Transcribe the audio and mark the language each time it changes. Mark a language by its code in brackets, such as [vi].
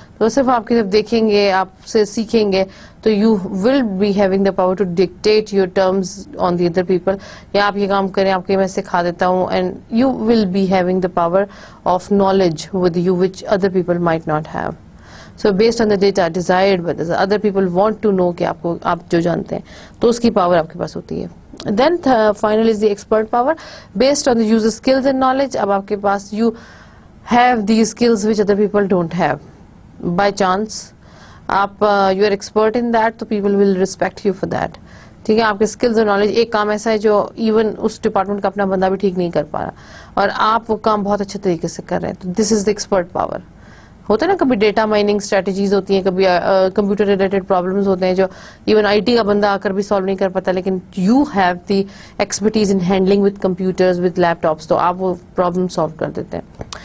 [ur] تو صرف آپ کی طرف دیکھیں گے, آپ سے سیکھیں گے, تو [en] You will be having the power to dictate your terms on the other people. [ur] یا آپ یہ کام کریں, آپ کے میں سکھا دیتا ہوں, [en] And you will be having the power of knowledge with you which other people might not have. So based on the data desired by the other people want to know [ur] کہ آپ جو جانتے ہیں, تو اس کی پاور آپ کے پاس ہوتی ہے. [en] Then final is the expert power based on the user skills and knowledge. [ur] اب آپ کے پاس [en] you have these skills which other people don't have. By chance آپ you are expert in that, تو people will respect you for that. [ur] ٹھیک ہے, آپ کے skills اور نالج, ایک کام ایسا ہے جو ایون اس ڈپارٹمنٹ کا اپنا بندہ بھی ٹھیک نہیں کر پا رہا اور آپ وہ کام بہت اچھے طریقے سے کر رہے ہیں, تو [en] This is the expert power. [ur] ہوتا ہے نا, کبھی ڈیٹا مائننگ اسٹریٹجیز ہوتی ہیں, کبھی کمپیوٹر ریلیٹڈ پرابلمز ہوتے ہیں جو ایون آئی ٹی کا بندہ آ کر بھی سالو نہیں کر پاتا, لیکن [en] you have the expertise in handling with computers with laptops, [ur] تو آپ وہ پرابلم سالو کر دیتے ہیں.